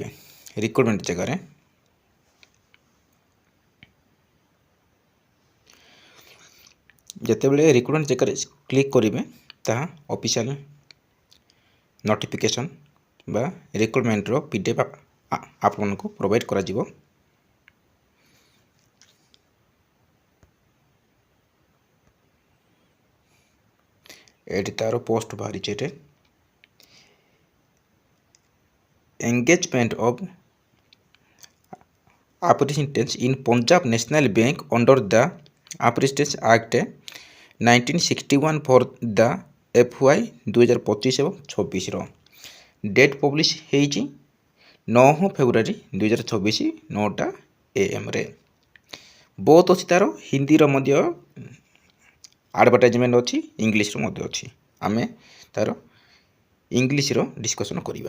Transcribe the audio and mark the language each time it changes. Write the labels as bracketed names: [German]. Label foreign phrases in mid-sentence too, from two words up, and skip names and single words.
[Odia] ରିକ୍ରୁଟମେଣ୍ଟ ଜାଗାରେ ଯେତେବେଳେ ରିକ୍ରୁଟମେଣ୍ଟ ଜାଗାରେ କ୍ଲିକ୍ କରିବେ, ତାହା [English] official notification [Odia] ବା ରିକ୍ରୁଟମେଣ୍ଟର PDF ଆପଣଙ୍କୁ ପ୍ରୋଭାଇଡ଼ କରାଯିବ। ଏଠି ତା'ର ପୋଷ୍ଟ ବାହାରିଛି। [English] ଏଠି engagement of apprentices in Punjab National Bank under the Apprentices Act 1961 for the FY 2025 [Odia] ଏବଂ 26ର ଡେଟ୍ ପବ୍ଲିଶ ହେଇଛି 9 ଫେବୃଆରୀ 2024 9ଟା AM ବହୁତ ଅଛି। ତା'ର ହିନ୍ଦୀର ମଧ୍ୟ ଆଡ଼ଭର୍ଟାଇଜମେଣ୍ଟ ଅଛି, ଇଂଲିଶର ମଧ୍ୟ ଅଛି। ଆମେ ତା'ର ଇଂଲିଶର ଡିସ୍କସନ୍ କରିବା।